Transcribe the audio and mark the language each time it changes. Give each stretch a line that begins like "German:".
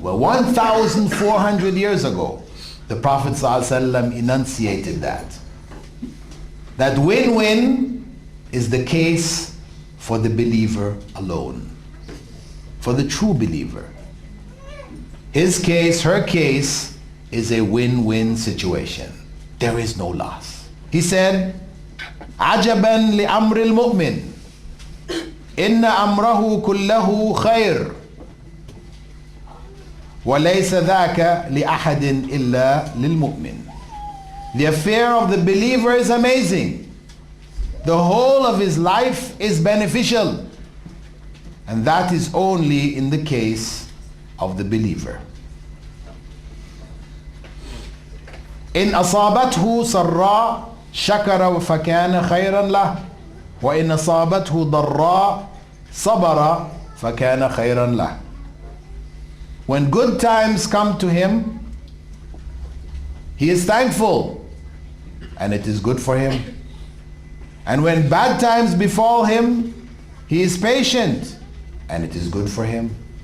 English: Well, 1,400 years ago, the Prophet ﷺ enunciated that. That win-win is the case for the believer alone. For the true believer. His case, her case, is a win-win situation. There is no loss.
Arabic: He said, عَجَبًا لِأَمْرِ الْمُؤْمِنِ إِنَّ أَمْرَهُ كُلَّهُ خَيْرٌ وَلَيْسَ ذَاكَ لِأَحَدٍ إِلَّا لِلْمُؤْمِنِ.
English: The affair of the believer is amazing. The whole of his life is beneficial. And that is only in the case of the believer.
Arabic: إن أصابته سراء شكر فكان خيرا له وإن أصابته ضراء صبر فكان خيرا له.
English: When good times come to him, he is thankful and it is good for him. And when bad times befall him, he is patient and it is good for him.